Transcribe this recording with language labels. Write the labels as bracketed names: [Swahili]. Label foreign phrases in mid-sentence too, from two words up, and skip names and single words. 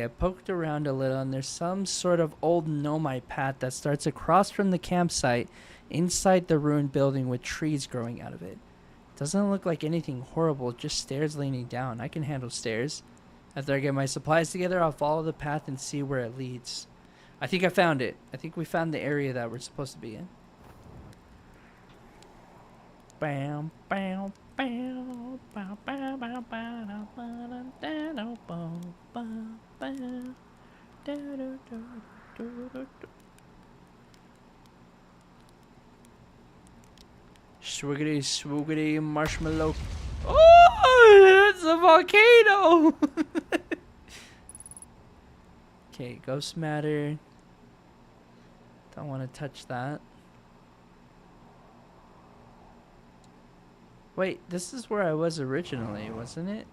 [English] I poked around a little and there's some sort of old nomite path that starts across from the campsite inside the ruined building with trees growing out of it. Doesn't look like anything horrible, just stairs leaning down. I can handle stairs. After I get my supplies together, I'll follow the path and see where it leads. I think I found it. I think we found the area that we're supposed to be in. Bam, bam, bam, bam, bam, bam, bam, bam, bam, bam, bam, bam. Swiggity, swoogity, marshmallow. Oh, it's a volcano! Okay, ghost matter. Don't want to touch that. Wait, this is where I was originally, wasn't it?